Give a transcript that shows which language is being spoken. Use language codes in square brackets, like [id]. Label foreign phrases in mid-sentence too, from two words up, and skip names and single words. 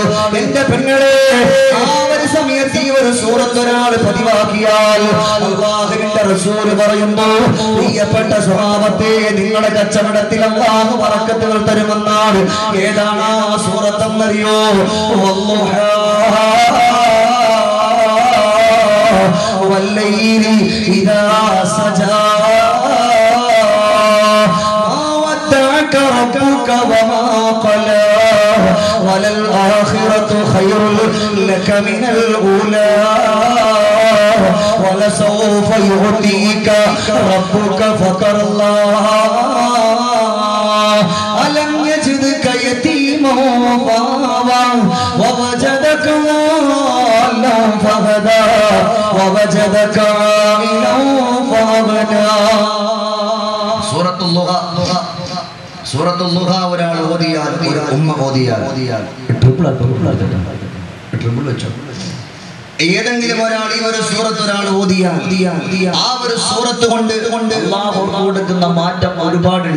[ml] എന്റെ പെങ്ങളെ, ആ ഒരു സമയത്ത് ഈ ഒരു സൂറത്ത് ഒരാൾ പതിവാക്കിയാൽ അല്ലാഹുവിന്റെ റസൂൽ പറയുന്നു, പ്രിയപ്പെട്ട സ്വഭാവത്തെ നിങ്ങളുടെ കച്ചവടത്തിൽ അല്ലാഹു ബറക്കത്തുകൾ തരുമെന്നാണ്. ഏതാണ് ആ സൂറത്തെന്നറിയോ? [ar] والليل إذا سجى ربك وما قلى وللآخرة خير لك من الأولى ولسوف يعطيك ربك فترضى ألم يجدك يتيما فآوى ووجدك ضالا فهدى ووجدك عائلا فأغنى. [ml] സൂറത്തുൽ ളുഹ ഒരാൾ ഓതിയാൽ, ഒരു ഉമ്മ ഓതിയാൽ, ട്രിപ്പിൾ വെച്ചോ, ഏതെങ്കിലും ഒരാൾ ഈ ഒരു സൂറത്ത് ഒരാൾ ഓതിയാൽ ആ ഒരു സൂറത്ത് കൊണ്ട് അല്ലാഹു കൊടുക്കുന്ന മാറ്റം ഒരുപാടുണ്ട്.